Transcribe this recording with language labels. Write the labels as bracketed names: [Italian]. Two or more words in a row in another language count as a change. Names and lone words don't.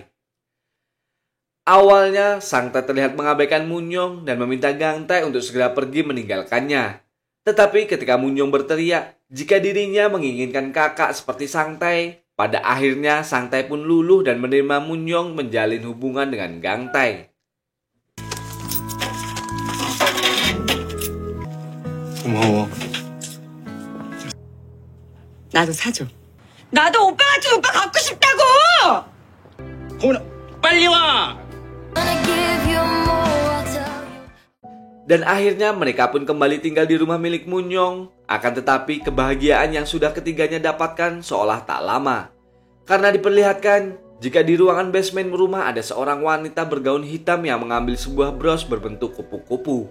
[Indonesian] Awalnya, Sangtae terlihat mengabaikan Munyong dan meminta Gangtae untuk segera pergi meninggalkannya. Tetapi ketika Munyong berteriak jika dirinya menginginkan kakak seperti Sangtae, pada akhirnya Sangtae pun luluh dan menerima Munyong menjalin hubungan dengan Gangtae. [Korean] 고마워. 나도 사줘. 나도 오빠 같은 오빠 갖고 싶다고! 고은아, 빨리 와. [Indonesian] Dan akhirnya mereka pun kembali tinggal di rumah milik Munyong. Akan tetapi kebahagiaan yang sudah ketiganya dapatkan seolah tak lama. Karena diperlihatkan jika di ruangan basement rumah ada seorang wanita bergaun hitam yang mengambil sebuah bros berbentuk kupu-kupu.